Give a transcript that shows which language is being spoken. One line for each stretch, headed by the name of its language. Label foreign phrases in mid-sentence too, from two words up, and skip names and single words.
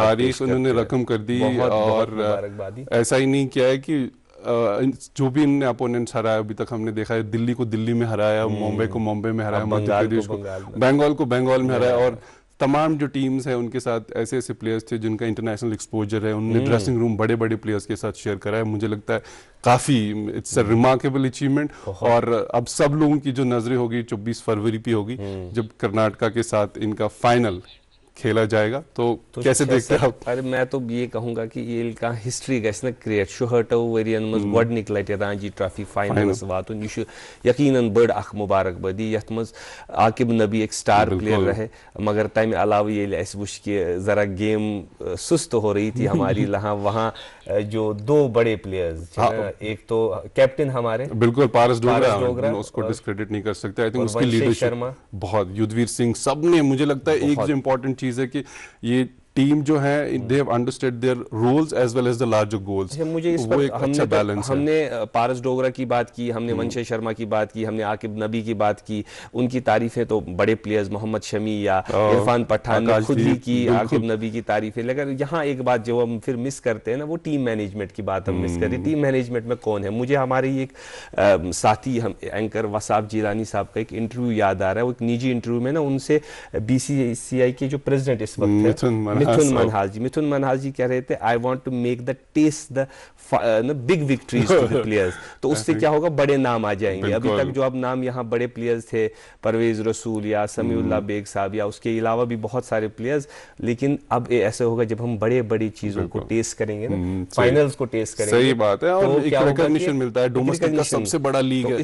Hindi: तारीख उन्होंने रकम कर दी। और ऐसा ही नहीं किया है कि जो भी इनने अपोनेंट्स हराया अभी तक, हमने देखा है दिल्ली को दिल्ली में हराया, मुंबई को मुंबई में हराया, मध्य प्रदेश को बंगाल को बंगाल में हराया, और तमाम जो टीम्स हैं उनके साथ ऐसे ऐसे प्लेयर्स थे जिनका
English: international exposure
Hindi: है, उन्होंने
English: dressing room
Hindi: बड़े बड़े प्लेयर्स के साथ शेयर करा है। मुझे लगता है काफ़ी
English: it's a remarkable achievement.
Hindi: और अब सब लोगों की जो नजरें होगी 24 फरवरी पे होगी जब कर्नाटका के साथ इनका फाइनल खेला जाएगा। तो कैसे देखते हैं आप? अरे मैं तो ये कहूँगा कि ये का
Kashmiri: हिस्ट्री गए क्रिएट शुहटो वरियन मज गोडनिक लटे रांझी ट्रॉफी फाइनल्स वातुन यह यकीनन बड़ अख मुबारकबादी यथ मज आकिब नबी एक
English: star player
Kashmiri: रहे, मगर तम अलावा ये वुच कि
Hindi: ज़रा गेम सुस्त हो रही थी हमारी वहाँ जो 2 बड़े प्लेयर्स, एक तो कैप्टन हमारे बिल्कुल पारस डोगरा, उसको डिस्क्रेडिट नहीं कर सकते।
English: I think
Hindi: उसकी लीडरशिप बहुत, युद्धवीर सिंह, सब ने, मुझे लगता है एक जो इम्पोर्टेंट चीज है कि ये टीम जो है
English: they have understood their roles as well as the larger goals.
Hindi: मुझे इस पर हमने पारस डोगरा की बात की, हमने वंशे शर्मा की बात की, हमने आकिब नबी की बात की, उनकी तारीफें तो बड़े प्लेयर्स मोहम्मद शमी या इरफान पठान ने खुद ही की, आकिब नबी की तारीफें। लेकिन यहाँ एक बात जो हम फिर मिस करते हैं ना, वो
English: team management
Hindi: की बात हम मिस करें।
English: team management
Hindi: में कौन है? मुझे हमारे एक साथी एंकर वसाब जिलानी साहब का एक इंटरव्यू याद आ रहा है। वो एक निजी इंटरव्यू में ना उनसे BCCI के जो प्रेसिडेंट इस वक्त है मिथुन मनहास जी कह रहे थे
English: I want to make the test the big victories to the players.
Hindi: तो उससे क्या होगा, बड़े नाम आ जाएंगे। अभी तक जो अब नाम यहाँ बड़े प्लेयर्स थे, परवेज रसूल या समीउल्लाह बेग साहब या उसके अलावा भी बहुत सारे प्लेयर्स, लेकिन अब ऐसा होगा जब हम बड़े बड़ी चीजों को टेस्ट करेंगे ना, फाइनल्स को टेस्ट करेंगे। सही बात है, और तो एक रिकॉग्निशन मिलता है, डोमेस्टिक का सबसे बड़ा लीग है।